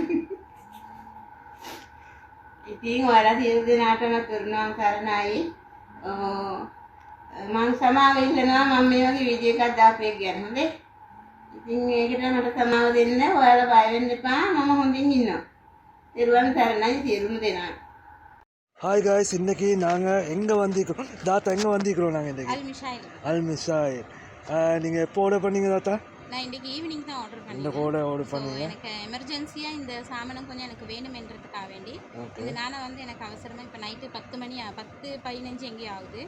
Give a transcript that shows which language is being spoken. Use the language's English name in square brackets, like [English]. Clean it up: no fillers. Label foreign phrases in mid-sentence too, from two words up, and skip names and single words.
[Sinhala] ඉතින් ඔයාලා සියලු දෙනාටම කරුණාම් කරනයි. මම සමාව ඉල්ලනවා මම මේ වගේ වීඩියෝ එකක් දාපු එක ගැන. හොඳේ. ඉතින් ඒකට මට සමාව දෙන්න. ඔයාලා බය වෙන්න එපා. මම හොඳින් ඉන්නවා. දරුවන් සරණයි සියලුම දෙනාට. [English] Hi guys, [Tamil] இன்னைக்கு நாங்கள் எங்கே வந்திருக்கிறோம் தாத்தா, எங்கே வந்திருக்கிறோம் நாங்கள் இன்றைக்கி? அல்மிஷாயில். நீங்கள் எப்போ ஆர்டர் பண்ணீங்க தாத்தா? நான் இன்றைக்கி ஈவினிங் தான் ஆர்டர் பண்ணேன். இந்த கூட ஆர்டர் பண்ணீங்க? எனக்கு எமர்ஜென்சியாக இந்த சாமானம் கொஞ்சம் எனக்கு வேணுமென்றதுக்காக வேண்டி இதனால வந்து எனக்கு அவசரமாக இப்போ நைட்டு 10:15 எங்கேயும் ஆகுது.